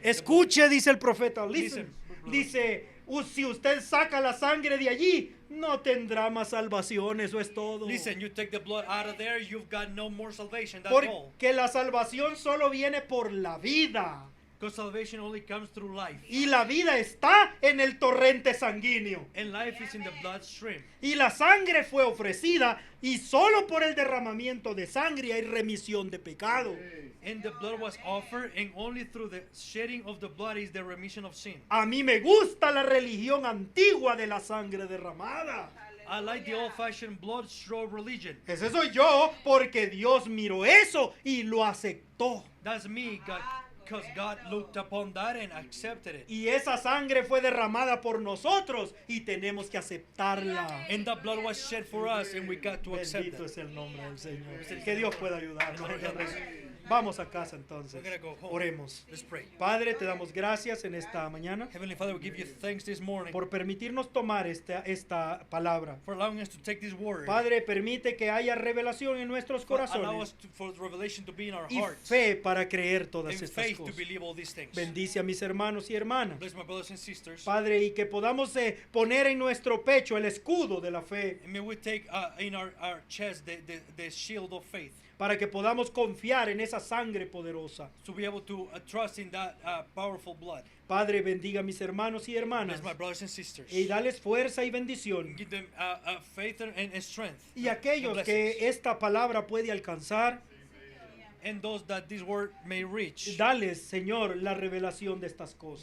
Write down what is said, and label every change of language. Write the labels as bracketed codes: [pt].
[es] Escuche, dice el profeta. [en] Listen. Listen. [es] Dice, si usted saca la sangre de allí, no tendrá más salvación. Eso es todo. [en] Listen, you take the blood out of there, you've got no more salvation. That's all. [es] Porque la salvación solo viene por la vida. [en] Because salvation only comes through life. [es] Y la vida está en el torrente sanguíneo. [en] And life is in the bloodstream. [es] Y la sangre fue ofrecida y solo por el derramamiento de sangre hay remisión de pecado. [en] And the blood was offered, and only through the shedding of the blood is the remission of sin. [es] A mí me gusta la religión antigua de la sangre derramada. [en] I like the old-fashioned blood-straw religion. [es] Ese soy yo porque Dios miró eso y lo aceptó. [en] That's me, God, because God looked upon that and accepted it. [es] Y esa sangre fue derramada por nosotros y tenemos que aceptarla. [en] And that blood was shed for us, and we got to accept [es] Bendito [en] it. [es] es el nombre del Señor. Que Dios pueda ayudarnos. [en] Lord help us. [es] Vamos a casa entonces. [en] We're gonna go home. [es] Oremos. [en] Let's pray. [es] Padre, te damos gracias en esta mañana [en] Heavenly Father, we give you thanks this morning [es] por permitirnos tomar esta palabra. [en] for allowing us to take this word. [es] Padre, permite que haya revelación en nuestros [en] For allow [es] corazones [en] us for the revelation to be in our [es] y [en] hearts. [es] fe para creer todas [en] And [es] estas [en] faith to [es] cosas. [en] believe all these things. [es] Bendice a mis hermanos y hermanas. [en] Bless my brothers and sisters. [es] Padre, y que podamos poner en nuestro pecho el escudo de la fe [en] And may we take in our chest the shield of faith [es] para que podamos confiar en esa sangre poderosa. [en] to be able to trust in that powerful blood. [es] Padre, bendiga a mis hermanos y hermanas [en] Bless my brothers and sisters. [es] y dales fuerza y bendición. [en] Give them faith and strength. [es] Y [en] and [es] aquellos [en] blessings. [es] que esta palabra puede alcanzar, [en] And those that this word may reach. [es] dales, Señor, la revelación de estas cosas.